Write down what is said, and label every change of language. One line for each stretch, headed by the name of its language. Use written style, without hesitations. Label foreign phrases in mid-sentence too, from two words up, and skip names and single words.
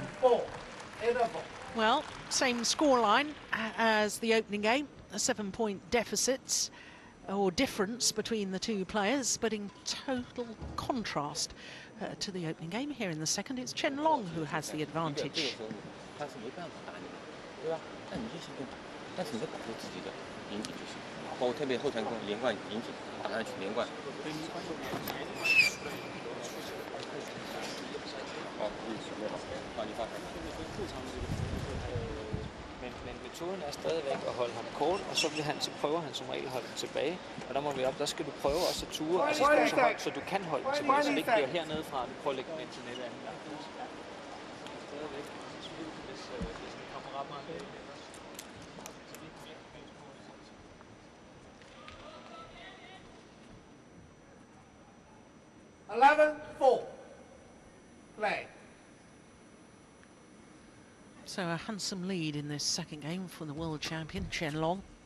English: 11-4. Interval. Well, same scoreline as the opening game, a 7-point deficit or difference between the two players, but in total contrast to the opening game. Here in the second, it's Chen-Long who has the advantage.
Chinese: 他是没办法打你的，对吧？那你就行动，但是你要保护自己的引体就行，包括特别后传攻、连贯引体打上去连贯。好，准备好，好，你发牌。
Danish: Men metoden er stadigvæk at holde ham kort, og så prøver han som regel at holde ham tilbage. Og der må vi op, der skal du prøve også at ture, og så stå så højt, så du kan holde ham tilbage, så det ikke bliver hernede fra, at du prøver at lægge den ind til nettet anden gang. Stadigvæk, hvis vi kommer ret meget bag.
English: Play. So a handsome lead in this second game for the world champion, Chen-Long.